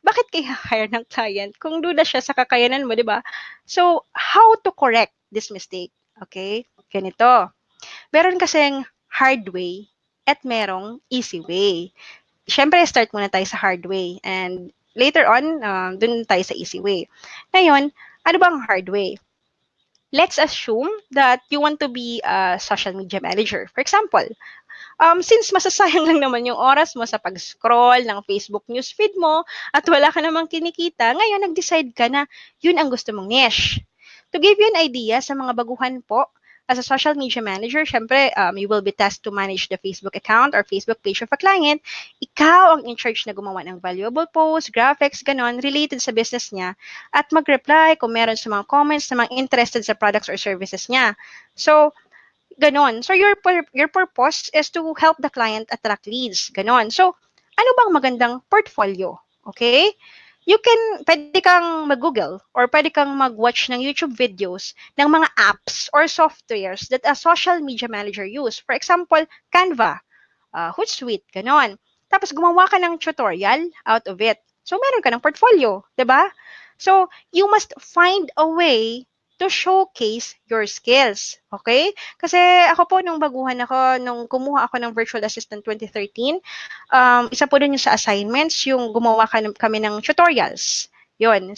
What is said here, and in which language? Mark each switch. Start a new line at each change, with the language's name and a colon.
Filipino: Bakit kaya hire ng client kung duda siya sa kakayanan mo, 'di ba?
English: So, how to correct this mistake?
Filipino: Okay? Ganito. Meron kasing hard way at merong easy way. Siyempre, start muna tayo sa hard way
English: and later on,
Filipino: dun tayo sa easy way. Ngayon, ano bang hard way?
English: Let's assume that you want to be a social media manager.
Filipino: For example, since masasayang lang naman yung oras mo sa pag-scroll ng Facebook newsfeed mo at wala ka namang kinikita, ngayon nag-decide ka na yun ang gusto mong niche.
English: To give you an idea
Filipino: sa mga baguhan po,
English: as a social media manager, syempre, you will be tasked to manage the Facebook account or Facebook page of a client.
Filipino: Ikaw ang in charge na gumawa ng valuable posts, graphics, ganon, related sa business niya at mag-reply kung meron sa mga comments na mga interested sa products or services niya. So, ganon.
English: So, your purpose is to help the client attract leads.
Filipino: Ganon. So, ano bang magandang portfolio? Okay? Pwede kang mag-Google or pwede kang mag-watch ng YouTube videos ng mga
English: apps or softwares that a social media manager use. For example, Canva, Hootsuite, ganon.
Filipino: Tapos gumawa ka ng tutorial out of it. So, meron ka ng portfolio, 'di ba?
English: So, you must find a way to showcase your skills.
Filipino: Okay? Kasi ako po, nung baguhan ako, nung kumuha ako ng virtual assistant 2013, isa po dun yung sa assignments, yung gumawa kami ng tutorials. Yun.